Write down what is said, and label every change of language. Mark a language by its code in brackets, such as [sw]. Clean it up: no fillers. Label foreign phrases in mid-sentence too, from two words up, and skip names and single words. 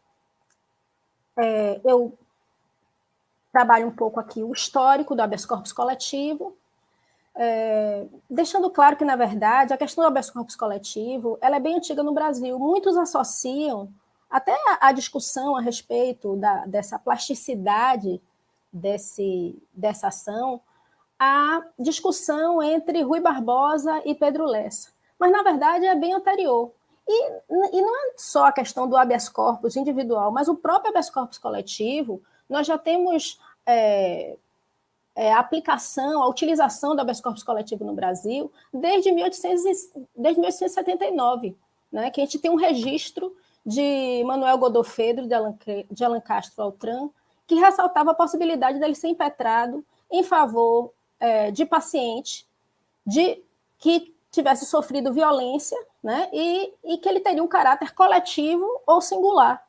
[pt] Eu trabalho um pouco aqui o histórico do [la] habeas corpus [pt] coletivo, deixando claro que, na verdade, a questão do [la] habeas corpus [pt] coletivo ela é bem antiga no Brasil. Muitos associam até a discussão a respeito dessa plasticidade dessa ação à discussão entre Rui Barbosa e Pedro Lessa. Mas, na verdade, é bem anterior. E não é só a questão do [la] habeas corpus [pt] individual, mas o próprio [la] habeas corpus [pt] coletivo. Nós já temos a aplicação, a utilização do [la] habeas corpus [pt] coletivo no Brasil desde 1879, né, que a gente tem um registro de Manuel Godofredo de Alencastre Altran, que ressaltava a possibilidade dele ser impetrado em favor de paciente que tivesse sofrido violência, né, e que ele teria um caráter coletivo ou singular.